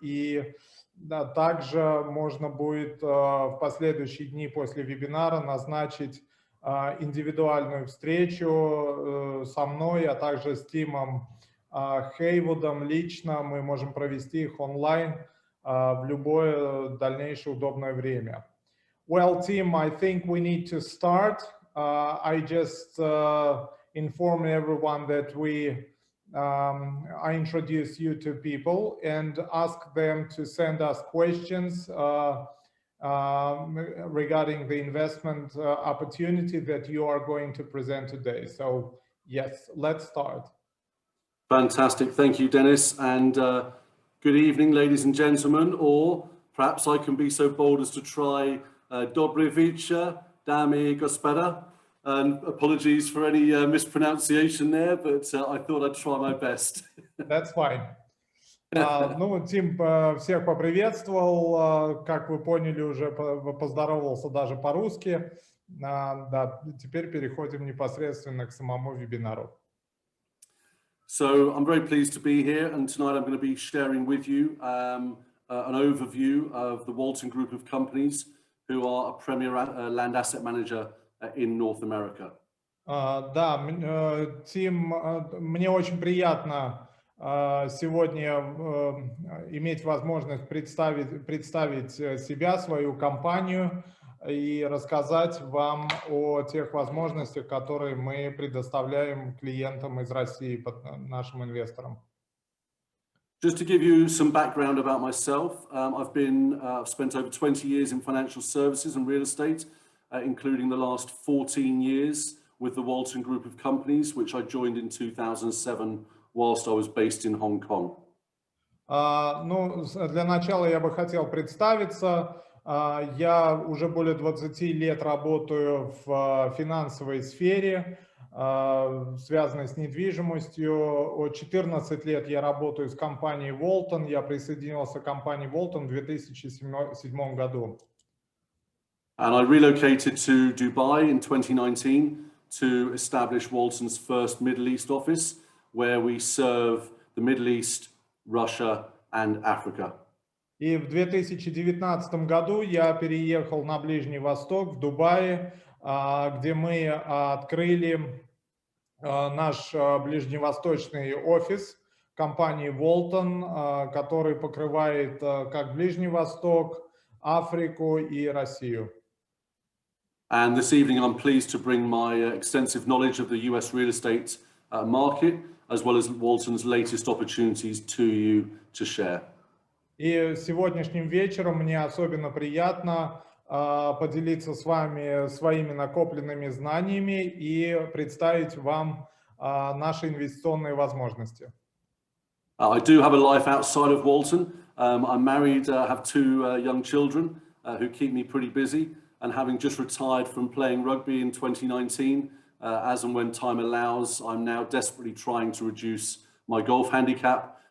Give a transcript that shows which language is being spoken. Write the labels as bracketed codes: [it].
[ru] И да, также можно будет в последующие дни после вебинара назначить индивидуальную встречу со мной, а также с Тимом Хейвудом лично. Мы можем провести их онлайн в любое дальнейшее удобное время. [en] Well, Tim, I think we need to start. I just inform everyone that I introduce you to people and ask them to send us questions regarding the investment opportunity that you are going to present today. So, yes, let's start. Fantastic. Thank you, Dennis. And good evening, ladies and gentlemen, or perhaps I can be so bold as to try [ru] Dobry wieczór, damy i gospoda. [en] And apologies for any mispronunciation there, but I thought I'd try my best. That's fine. [ru] Ну, Тим всех поприветствовал, как вы поняли, уже поздоровался даже по-русски. Да, теперь переходим непосредственно к самому вебинару. [en] So I'm very pleased to be here, and tonight I'm going to be sharing with you an overview of the Walton Group of companies who are a premier land asset manager in North America. [ru] Да, Тим, мне очень приятно сегодня иметь возможность представить себя, свою компанию и рассказать вам о тех возможностях, которые мы предоставляем клиентам из России, нашим инвесторам. [en] Just to give you some background about myself, I've spent over 20 years in financial services and real estate, including the last 14 years with the Walton Group of companies, which I joined in 2007 whilst I was based in Hong Kong. [ru] Ну, для начала я бы хотел представиться. Я уже более 20 лет работаю в финансовой сфере, связанной с недвижимостью. От 14 лет я работаю с компанией Walton. Я присоединился к компании Walton в 2007 году. [en] And I relocated to Dubai in 2019 to establish Walton's first Middle East office, where we serve the Middle East, Russia and Africa. [ru] И в 2019 году я переехал на Ближний Восток, в Дубае, где мы открыли наш ближневосточный офис компании Walton, который покрывает как Ближний Восток, Африку и Россию. [en] And this evening I'm pleased to bring my extensive knowledge of the US real estate market, as well as Walton's latest opportunities to you to share. [ru] И сегодняшним вечером мне особенно приятно поделиться с вами своими накопленными знаниями и представить вам наши инвестиционные возможности. [en] I do have a life outside of Walton. I'm married, have two young children who keep me pretty busy, and having just retired from playing rugby in 2019, as and when time allows, I'm now desperately trying to reduce my golf handicap